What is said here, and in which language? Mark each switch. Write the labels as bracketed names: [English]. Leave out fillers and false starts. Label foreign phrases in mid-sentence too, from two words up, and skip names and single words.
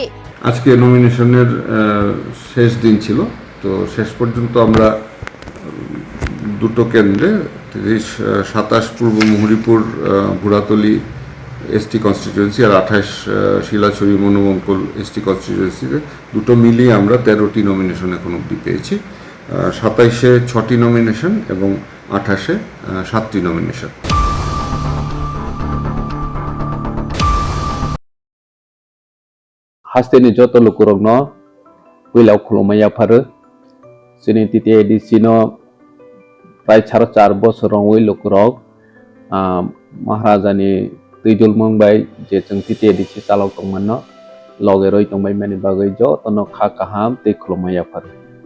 [Bangla] আজকে নমিনেশনের শেষ দিন ছিল, তো শেষ পর্যন্ত আমরা দুটো কেন্দ্রে 27 পূর্ব মুহুরীপুর বুড়াতলি [English] ST constituency [Bangla] আর 28 শিলাছড়ি মনুবঙ্কুল [English] ST constituency [Bangla] দুটো মিলিয়ে আমরা 13টি নমিনেশন এখন অবধি পেয়েছি। 27-এ 6টি নমিনেশন এবং 28-এ 7টি নমিনেশন। [Kok Borok] Hasteni joto lukurogno wilau khulumaya pharu sini titi edisino prai 4 bosorong wi lukurog maharajani tuijul mongbai je chung titi edisi chalok tongmanno loge roi tongbai mani bagai jo tono kha kaham tei khulumaya pharu